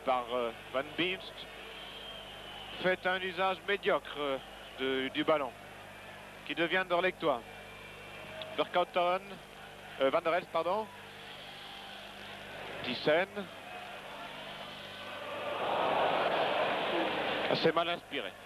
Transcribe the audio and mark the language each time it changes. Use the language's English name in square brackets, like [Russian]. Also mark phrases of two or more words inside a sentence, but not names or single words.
[French] par Van Beens, fait un usage médiocre du ballon, qui devient anderlechtois. Vercauteren, Van der Elst, pardon. Thyssen. Assez mal inspiré.